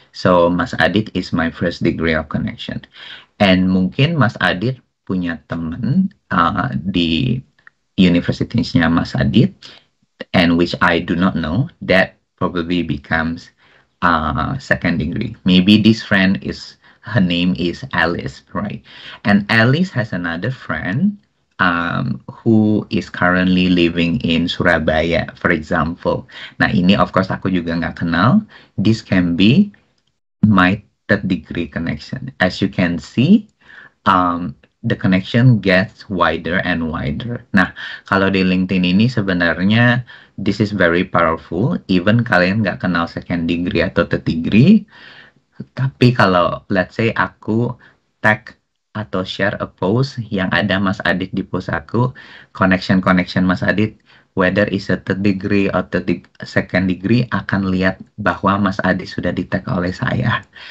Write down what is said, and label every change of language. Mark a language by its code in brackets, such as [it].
[en] So Mas Adit is my first degree of connection. And [id] mungkin Mas Adit punya teman di universitinya Mas Adit, [en] and which I do not know, that probably becomes second degree. Maybe this friend her name is Alice, right? And Alice has another friend who is currently living in Surabaya, for example. [id] Nah, ini [en] of course [id] aku juga nggak kenal. [en] This can be my third degree connection. As you can see, the connection gets wider and wider. [id] Nah, kalau di LinkedIn ini sebenarnya [en] this is very powerful. [id] Even kalian nggak kenal second degree atau third degree, tapi kalau let's say aku tag atau [en] share a post [id] yang ada Mas Adit di post aku, connection Mas Adit, [en] whether is a third degree [id] atau second degree, akan lihat bahwa Mas Adit sudah di tag oleh saya.